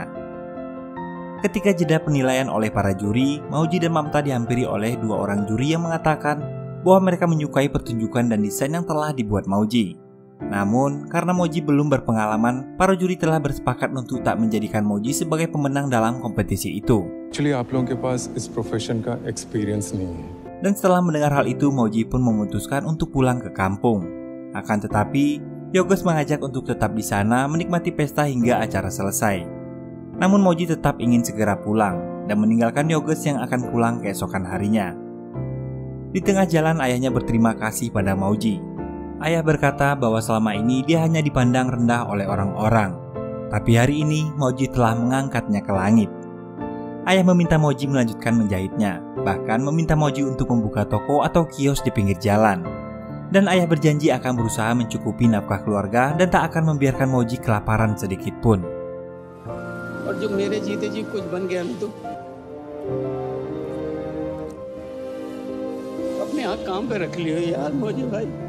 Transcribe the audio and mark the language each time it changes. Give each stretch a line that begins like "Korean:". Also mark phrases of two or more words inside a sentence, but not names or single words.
Indonesian: Ketika jeda penilaian oleh para juri, Mauji dan Mamta dihampiri oleh dua orang juri yang mengatakan bahwa mereka menyukai pertunjukan dan desain yang telah dibuat Mauji. Namun, karena Mauji belum berpengalaman, para juri telah bersepakat untuk tak menjadikan Mauji sebagai pemenang dalam kompetisi itu.
English: Actually,
Hindi: आप लोगों के पास इस प्रोफेशन का एक्सपीरियंस नहीं है.
Indonesian: Dan setelah mendengar hal itu, Mauji pun memutuskan untuk pulang ke kampung. Akan tetapi, Yogos mengajak untuk tetap di sana menikmati pesta hingga acara selesai. Namun Mauji tetap ingin segera pulang dan meninggalkan Yogos yang akan pulang keesokan harinya. Di tengah jalan, ayahnya berterima kasih pada Mauji. Ayah berkata bahwa selama ini dia hanya dipandang rendah oleh orang-orang. Tapi hari ini, Mauji telah mengangkatnya ke langit. Ayah meminta Mauji melanjutkan menjahitnya, bahkan meminta Mauji untuk membuka toko atau kios di pinggir jalan. Dan ayah berjanji akan berusaha mencukupi nafkah keluarga dan tak akan membiarkan Mauji kelaparan sedikit pun.
Hindi: और जो मेरे जीते जी कुछ बन गया ना तो अपने हाथ काम पे रख लियो यार मौजी भाई.